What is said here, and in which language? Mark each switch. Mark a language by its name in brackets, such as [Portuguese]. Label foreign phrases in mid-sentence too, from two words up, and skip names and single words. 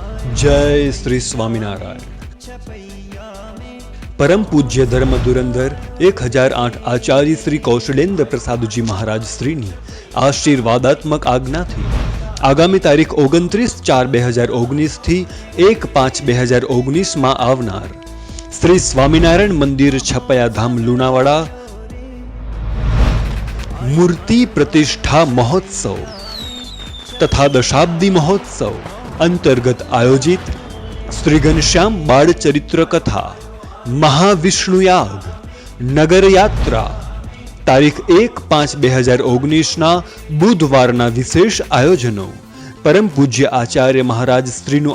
[Gujarati] જય શ્રી સ્વામીનારાયણ. પરમ પૂજ્ય ધર્મ ધુરંધર 1008 આચાર્ય શ્રી કૌશલેન્દ્ર પ્રસાદ જી મહારાજ શ્રીની આશીર્વાદાત્મક આજ્ઞાથી આગામી તારીખ 29/4/2019 થી 1/5/2019 માં આવનાર શ્રી સ્વામિનારાયણ મંદિર છપયાધામ લુણાવાડા મૂર્તિ પ્રતિષ્ઠા મહોત્સવ તથા દશાબ્દી મહોત્સવ અંતર્ગત આયોજિત શ્રી ઘનશ્યામ બાળ ચરિત્ર કથા મહાવિષ્ણુ યાગ નગર યાત્રા તારીખ 1/5/2019 ના બુધવારના વિશેષ આયોજનો પરમ પૂજ્ય આચાર્ય મહારાજ શ્રીનું